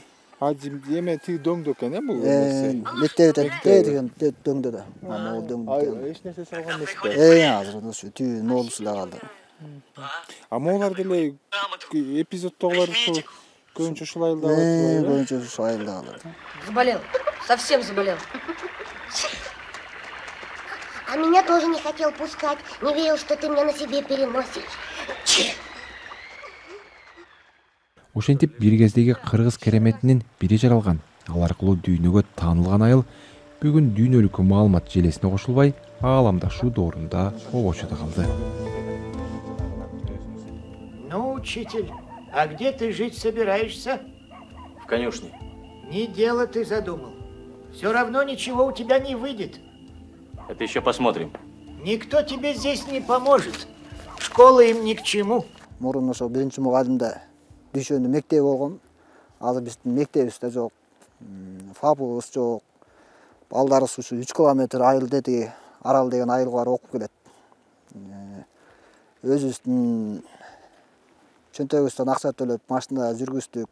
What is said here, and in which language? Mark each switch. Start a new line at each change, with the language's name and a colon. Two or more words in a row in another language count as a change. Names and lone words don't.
Kyrgyz: Эме тиги дөңдө экен, бул нерсе. Мектепте деген дөңдө да. Могу дөңдө. Эч нерсе салган эмес да. Азыр ушу түү нолусу эле калды. Могулар деле эпизоддогулар ушул көбүнчө ушул айылда калат. Көбүнчө ушул айылда калат.
Russian: Заболел. Совсем заболел. А меня тоже не хотел пускать. Не верил, что ты меня на себе переносишь.
Kyrgyz: Ошентип бир кездеги кыргыз кереметинин бири жаралган. Ал аркылуу дүйнөгө таанылган айыл бүгүн дүйнөлүк маалымат желесине кошулбай, ааламдашуу доорунда обочодо калды.
Russian: Ну, учитель, а где ты жить собираешься? В конюшне. Не дело ты задумал. Все равно ничего у тебя не выйдет. Это еще посмотрим. Никто тебе здесь не поможет. Школа им ни к чему.
Kyrgyz: Мурун ошо биринчи мугалимде дүйшөндө мектеп болгон. Азыр биздин мектебибиз да жок. Фабыбыз жок. Балдарыбыз ушу 3 километр айылда тиги Арал деген айылга барып окуп келет. Өзүбүздүн чөнтөгүбүздөн акча төлөп машина жүргүздүк.